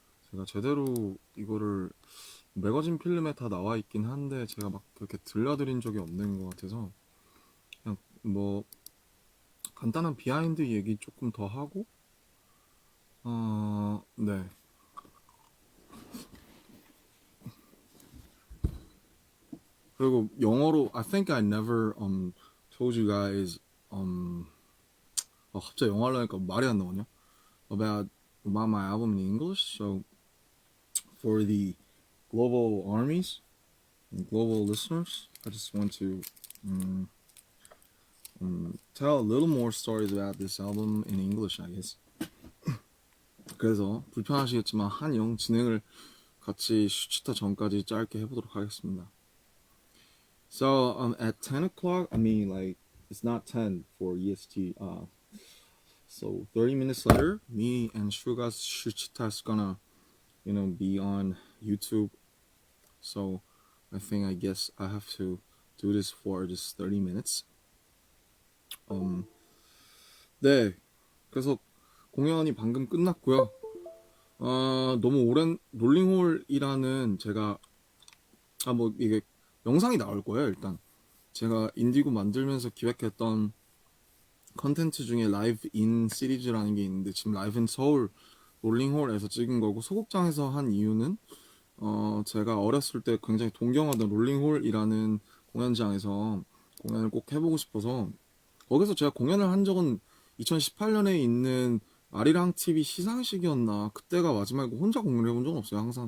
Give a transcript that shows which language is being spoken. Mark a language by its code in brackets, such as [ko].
[ko] 제가 제대로 이거를 매거진 필름에 다 나와 있긴 한데 제가 막 그렇게 들려드린 적이 없는 것 같아서 그냥 뭐 간단한 비하인드 얘기 조금 더 하고 네. 그리고 영어로 [en] I think I never told you guys [ko] 갑자기 영어 하려니까 말이 안 나오냐? [en] about my album in English. So for the global armies and global listeners, I just want to tell a little more stories about this album in English, I guess. [ko] 그래서 불편하시겠지만 한영 진행을 같이 슈치타 전까지 짧게 해보도록 하겠습니다. [en] So at 10 o'clock, I mean like it's not 10 for EST. So 30 minutes later, me and Shuga's Shuchita is gonna be on YouTube. So I guess I have to do this for just 30 minutes. [ko] 네. 그래서 공연이 방금 끝났고요. 너무 오랜 롤링홀이라는 제가 뭐 이게 영상이 나올 거예요. 일단 제가 인디고 만들면서 기획했던 컨텐츠 중에 라이브 인 시리즈라는 게 있는데 지금 라이브 인 서울 롤링홀에서 찍은 거고 소극장에서 한 이유는 제가 어렸을 때 굉장히 동경하던 롤링홀이라는 공연장에서 공연을 꼭 해보고 싶어서 거기서 제가 공연을 한 적은 2018년에 있는 아리랑 TV 시상식이었나 그때가 마지막이고 혼자 공연을 해본 적은 없어요.